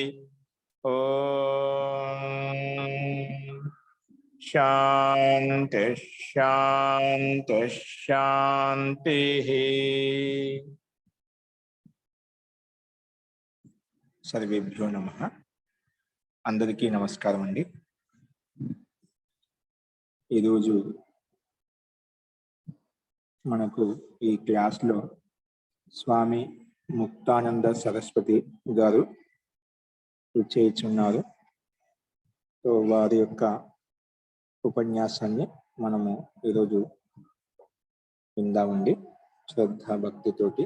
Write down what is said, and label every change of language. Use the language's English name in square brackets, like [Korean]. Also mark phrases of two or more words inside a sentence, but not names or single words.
[Sanskrit] ओम शांति शांति शांति। सर्वेभ्यो नमः। [Telugu] అందరికీ నమస్కారం అండి। ఈరోజు మనకు ఈ క్లాస్లో స్వామి ముక్తానంద సరస్వతి గారు చేయుచున్నారు. సో వారి యొక్క ఉపన్యాసాన్ని మనము ఈరోజు విందామండి శ్రద్ధా భక్తితోటి.